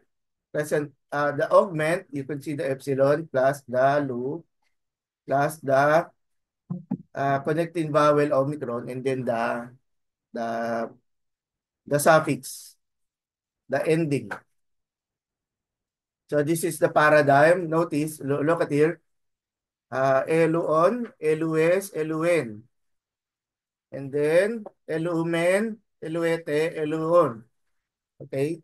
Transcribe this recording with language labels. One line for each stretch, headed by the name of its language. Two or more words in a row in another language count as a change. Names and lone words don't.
English: Present the augment, you can see the epsilon plus the loop plus the connecting vowel omicron, and then the the suffix, the ending. So this is the paradigm. Notice, look at here.
Greek: ἔλυον, ἔλυες, ἔλυεν.
English: And then
Greek: ἐλύομεν, ἐλύετε, ἔλυον.
English: Okay?